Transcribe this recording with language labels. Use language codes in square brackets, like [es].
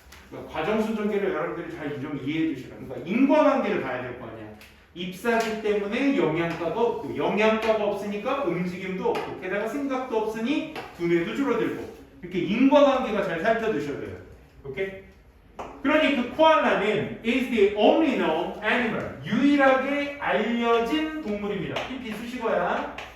[ko] 그러니까 과정순 전개를 여러분들이 잘 좀 이해해 주시라. 그러니까 인과관계를 봐야 될 거 아니야. 잎사귀 때문에 영양가가 없고 영양가가 없으니까 움직임도 없고 게다가 생각도 없으니 두뇌도 줄어들고 이렇게 인과관계가 잘 살펴두셔야 돼요. 오케이? 그러니 그 코알라는 [en] is the only known animal. [ko] 유일하게 알려진 동물입니다. 이 비수식어야.